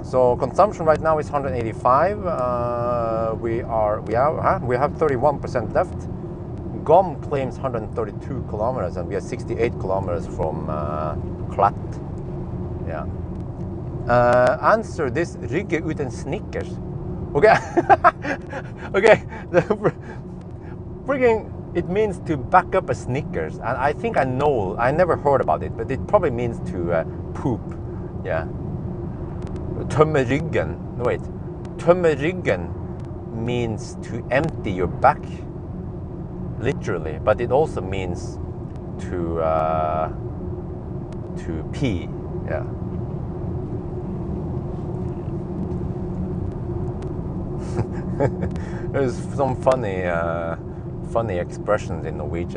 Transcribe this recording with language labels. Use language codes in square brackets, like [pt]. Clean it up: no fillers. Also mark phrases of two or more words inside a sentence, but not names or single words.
[en] So consumption right now is 185. We have 31% left. GOM claims 132 kilometers, and we are 68 kilometers from Klatt. Yeah. Answer this. [no] Rygge ut en Snickers. [en] Okay. Okay. Freaking, it means to back up a Snickers, and I think I know. I never heard about it, but it probably means to poop. Yeah. [no] Tømme ryggen. [en] No, wait. [no] Tømme ryggen [en] means to empty your back, literally, but it also means to pee. Yeah. There's some funny expressions in Norwegian.